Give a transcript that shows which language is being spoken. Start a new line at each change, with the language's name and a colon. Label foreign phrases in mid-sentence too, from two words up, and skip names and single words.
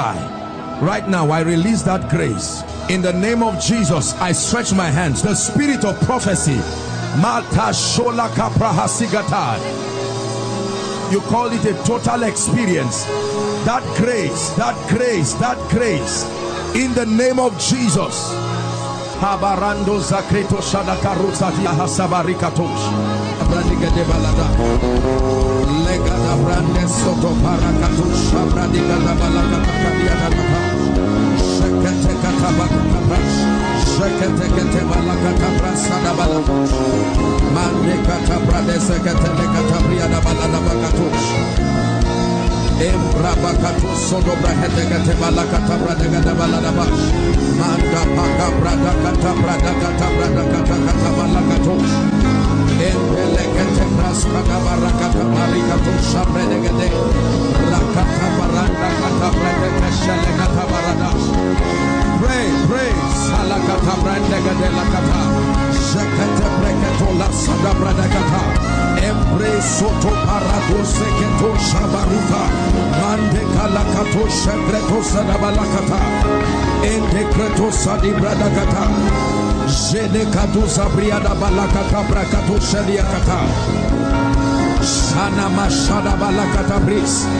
English: Right now, I release that grace. In the name of Jesus, I stretch my hands. The spirit of prophecy. You call it a total experience. That grace, that grace, that grace. In the name of Jesus. Habarando zakreto shadakaruza dia hasabarikatos. Bradiga de balada. Legada brande soto parakatos. Bradiga de balada kadia kata. Shekete katabaka kabrash. Shekete kete balaka kabrasa da balada. Mande katabrade sekete le katabria da balada bakatos. Embrabakato Sodobra Hedegate Balakata Bradagada Baladabash Manda Paka Bradakata Bradakata Bradakata Kata Balakato Empelekete Praskata Barakata Marikato Shabredegade Rakata Baranda Kata Bradaka Shalekata Baradash. Pray, Salakata Brandegade Lakata Shekete Breketo La Sada Bradakata Embrace Soto Parado Seketo Shabaruta Mande Kalakato Shebreto Sadabalakata Endekreto Sadi Bradakata Jene Katu Sabriada Balakata Brakato Sheliakata Shana Mashada Balakata Bris